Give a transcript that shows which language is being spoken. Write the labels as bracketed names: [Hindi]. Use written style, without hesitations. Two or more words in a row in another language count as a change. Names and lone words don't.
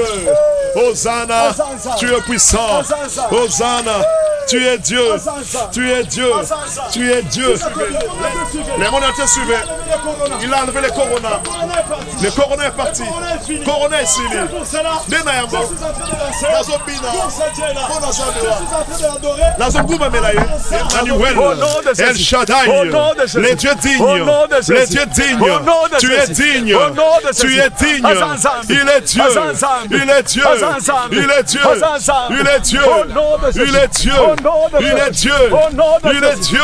[French] Hosanna. Tu es puissant. Hosanna. Tu es Dieu. Tu es Dieu. Tu es Dieu. Les mondes entiers suivent. Il a enlevé le corona. Le corona est parti. Corona est fini. [Lingala] Nena yango. Nazobina. Nazonguma melaye. Emmanuel. [French] El Shaddai. Les dieux dignes. Les dieux dignes. Tu es digne. Tu es digne. Il est Dieu. Il est Dieu. Il est Dieu. Il est Dieu. Il est Dieu. Il est Dieu. Il est Dieu.